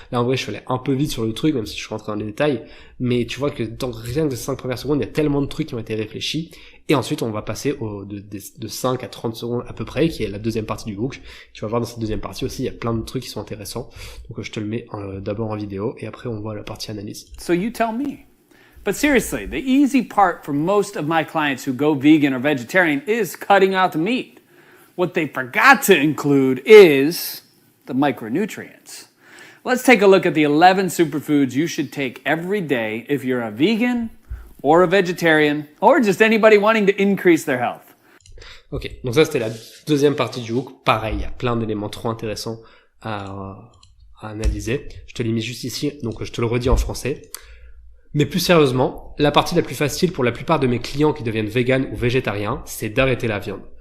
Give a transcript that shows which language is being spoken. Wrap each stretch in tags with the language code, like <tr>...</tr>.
<fr>Là en vrai je suis allé un peu vite sur le truc, même si je suis rentré dans les détails, mais tu vois que dans rien que les 5 premières secondes, il y a tellement de trucs qui ont été réfléchis, et ensuite on va passer de 5 à 30 secondes à peu près, qui est la deuxième partie du hook. Tu vas voir dans cette deuxième partie aussi, il y a plein de trucs qui sont intéressants, donc je te le mets d'abord en vidéo, et après on voit la partie analyse.</fr> <en>So you tell me. But seriously, the easy part for most of my clients who go vegan or vegetarian is cutting out the meat. What they forgot to include is the micronutrients. Let's take a look at the 11 superfoods you should take every day if you're a vegan or a vegetarian or just anybody wanting to increase their health.</en> <fr>Ok, donc ça c'était la deuxième partie du hook. Pareil, il y a plein d'éléments trop intéressants à analyser. Je te l'ai mis juste ici, donc je te le redis en français. Mais plus sérieusement, la partie la plus facile pour la plupart de mes clients qui deviennent véganes ou végétariens, c'est d'arrêter la viande.</fr>